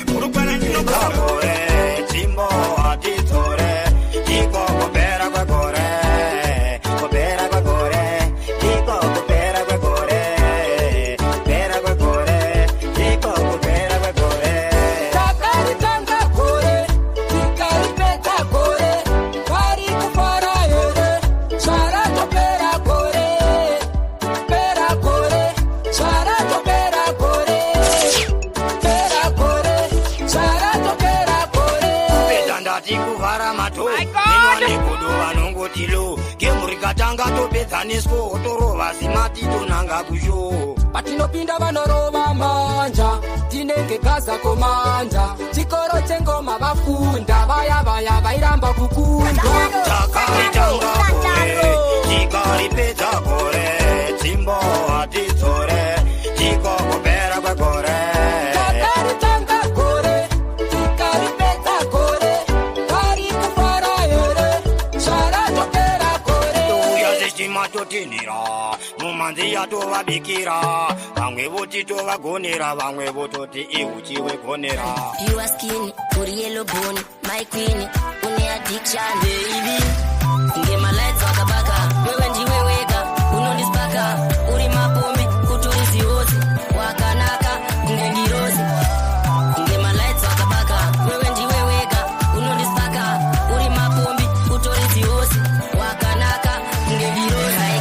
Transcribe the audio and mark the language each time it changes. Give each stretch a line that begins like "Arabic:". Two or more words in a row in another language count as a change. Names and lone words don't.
Shona: Murukwana ndinokoka. Chimbo atitore, chiko kupera kwekore, kupera kwekore, chiko kupera kwekore, kupera kwekore, chiko kupera kwekore. Takaritanga kore, tikaripedza kore, vari kufara here, zvaratopera kore, pera kore, zvaratopera kore, pera kore, zvaratopera kore. Kupedza ndati kuvhara mato,
English: My God!
Shona: nenwa negodo vanongoti lo, gemu rikatanga topedzaniswo, torova zimati tonanga kusho. Patinopinda vanorova manja, tinenge Gaza komanda, chikoro chengoma vafunda, vaya vaya vairamba kukundwa. Takaritanga kore, tikaripedza kore, chimbo atitsore, chiko kupera kwekore. Takaritanga kore, tikaripedza kore, vari kufara here, zvaratopera kore. Touya sechimatotinhira, mumanzi yatovabikira, vamwe voti tovagonera, vamwe vototi iuchi wegonera.
English: You are skinny, uri yellow bone, my queen, une addiction, baby.
Shona: Kunge malights wakabaka, wewe ndiwe wega, unondispaka, uri mapombe, kutori zihozi, wakanaka, kunge ndirozi. Kunge malights wakabaka, wewe ndiwe wega, unondispaka, uri mapombe, kutori zihozi, wakanaka, kunge ndirozi.